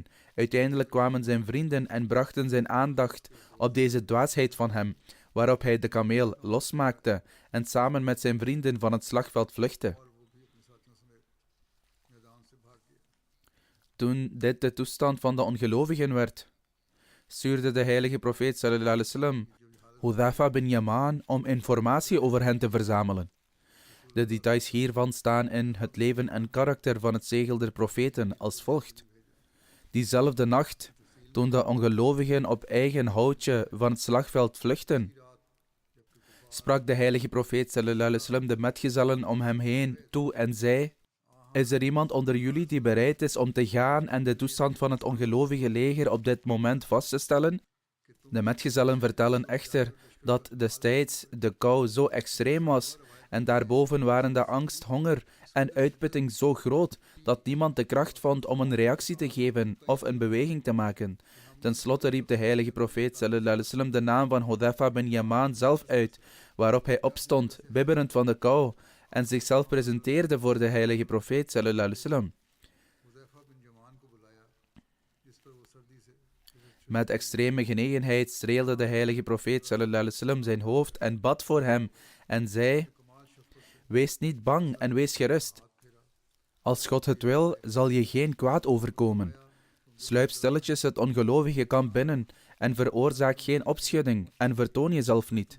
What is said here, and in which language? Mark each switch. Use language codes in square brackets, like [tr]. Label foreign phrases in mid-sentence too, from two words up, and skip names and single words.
[nl] Uiteindelijk kwamen zijn vrienden en brachten zijn aandacht op deze dwaasheid van hem, waarop hij de kameel losmaakte en samen met zijn vrienden van het slagveld vluchtte. Toen dit de toestand van de ongelovigen werd, stuurde de heilige profeet [ar] صلى الله عليه وسلم [nl] Hudhafa bin Yaman om informatie over hen te verzamelen. De details hiervan staan in het leven en karakter van het zegel der profeten als volgt. Diezelfde nacht, toen de ongelovigen op eigen houtje van het slagveld vluchtten, sprak de heilige profeet [ar] صلى الله عليه وسلم [nl] de metgezellen om hem heen toe en zei: Is er iemand onder jullie die bereid is om te gaan en de toestand van het ongelovige leger op dit moment vast te stellen? De metgezellen vertellen echter dat destijds de kou zo extreem was en daarboven waren de angst, honger en uitputting zo groot dat niemand de kracht vond om een reactie te geven of een beweging te maken. Ten slotte riep de heilige profeet [ar] صلى الله عليه وسلم [nl] de naam van Hudhafa bin Yaman zelf uit, waarop hij opstond, bibberend van de kou, en zichzelf presenteerde voor de heilige profeet [ar] صلى الله عليه وسلم. [nl] Met extreme genegenheid streelde de heilige profeet [ar] صلى الله عليه وسلم [nl] zijn hoofd en bad voor hem en zei: Wees niet bang en wees gerust. Als God het wil, zal je geen kwaad overkomen. Sluip stilletjes het ongelovige kamp binnen en veroorzaak geen opschudding en vertoon jezelf niet.